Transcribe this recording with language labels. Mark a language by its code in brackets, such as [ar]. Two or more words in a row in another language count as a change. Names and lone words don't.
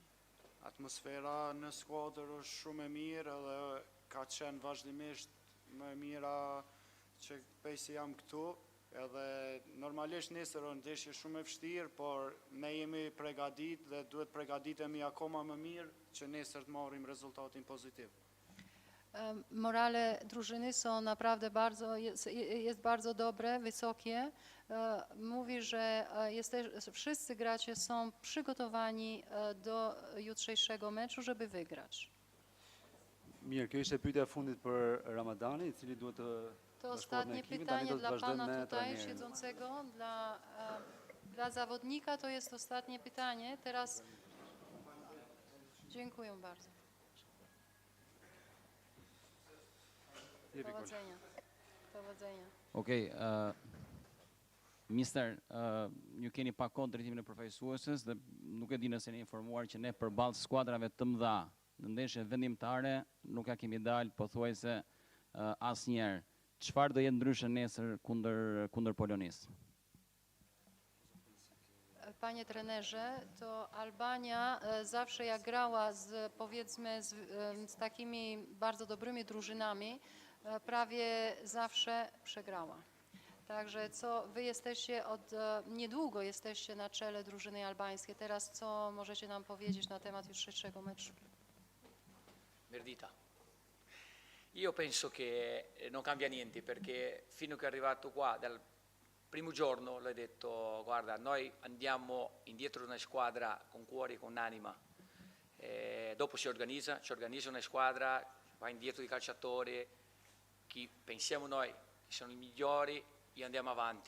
[sq] Atmosfera në skuadër është shumë e mirë edhe ka qenë vazhdimisht më e mira që pejsi jam këtu, edhe normalisht nesër është ndeshje shumë e vështirë, por ne jemi pregadit dhe duhet pregaditemi akoma më mirë që nesër të marrim rezultatin pozitiv. [pl] Morale drużyny są naprawdę jest bardzo dobre, wysokie. Mówi, że wszyscy gracze są przygotowani do jutrzejszego meczu, żeby wygrać. [sq] Mirë, kjo ishte pyetja e fundit për Ramadani, I cili duhet të [pl] To [sq] bashkohet me [pl] ostatnie [sq] ekipin, tani [pl] pytanie [sq] do të [pl] dla [sq] vazhdojmë [pl] pana [sq] me [pl] tutaj [sq] trajnerin. [pl] siedzącego, dla zawodnika to jest ostatnie pytanie. Teraz dziękuję bardzo. Powodzenia. Powodzenia. Okej, [sq] mister, ju keni pak kohë drejtimin e përfaqësuesës dhe nuk e di nëse jeni informuar që ne përballë skuadrave të mëdha në ndeshje vendimtare nuk ja kemi dalë pothuajse asnjëherë. Çfarë do jetë ndryshe nesër kundër Polonisë? [pl] Panie trenerze, to Albania zawsze jak grała powiedzmy z takimi bardzo dobrymi drużynami, prawie zawsze przegrała. Także wy jesteście niedługo jesteście na czele drużyny albańskiej. Teraz co możecie nam powiedzieć na temat jutrzejszego meczu? [sq] Merdita. [it] Io penso che non cambia niente perché fino che è arrivato qua dal primo giorno l'hai detto, guarda, noi andiamo indietro una squadra con cuore e con anima, dopo ci organizza una squadra, va indietro di calciatori, chi pensiamo noi che sono i migliori e andiamo avanti.